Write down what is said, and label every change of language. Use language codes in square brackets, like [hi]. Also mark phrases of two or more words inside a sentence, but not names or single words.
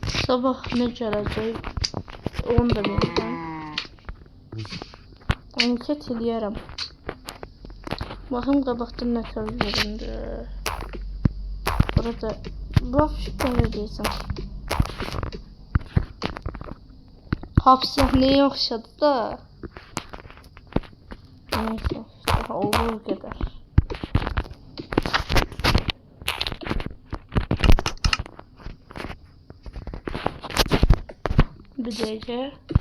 [az] Sabah ne gələcək? Onu da bilmirəm. Anket eləyərəm. Baxım qabaqda nə təvəllüdündür. Burada bax görəcəksən. Hapishaneye oxşadı da. [tr] Neyse, daha olduğu kadar. Bir gece.